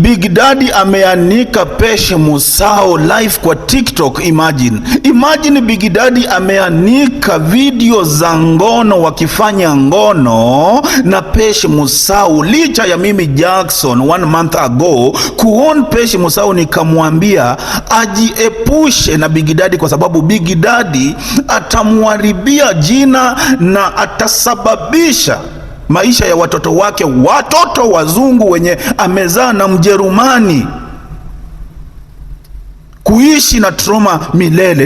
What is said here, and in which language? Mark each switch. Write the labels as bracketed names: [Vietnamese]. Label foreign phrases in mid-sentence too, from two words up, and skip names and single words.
[Swahili] Big Daddy ameanika Pesh Musau live kwa TikTok. Imagine Big Daddy ameanika video za ngono wakifanya ngono na Pesh Musau. Licha ya mimi Jackson [English] 1 month ago [Swahili] kuon Pesh Musau nikamwambia ajiepushe na Big Daddy kwa sababu Big Daddy atamuharibia jina na atasababisha maisha ya watoto wake, watoto wazungu wenye amezaa na Mjerumani, kuishi na trauma milele.